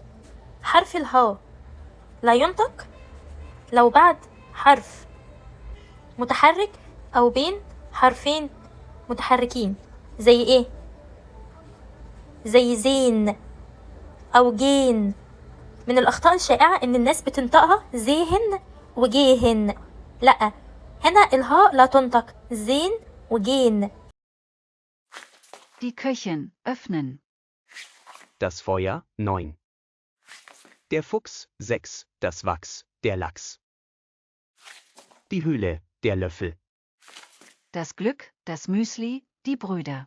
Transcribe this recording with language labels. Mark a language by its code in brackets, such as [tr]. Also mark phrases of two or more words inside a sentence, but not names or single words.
[ar] حرف الها لا ينطق لو بعد حرف متحرك او بين حرفين متحركين. زي ايه؟ زي زين او جين. من الاخطاء الشائعة ان الناس بتنطقها زيهن وجيهن. لا، هنا الهاء لا تنطق زين وجين. [de] Die Köchin öffnen. Das Feuer 9. Der Fuchs 6. Das Wachs, der Lachs. Die Höhle, der Löffel. Das Glück, das Müsli, die Brüder.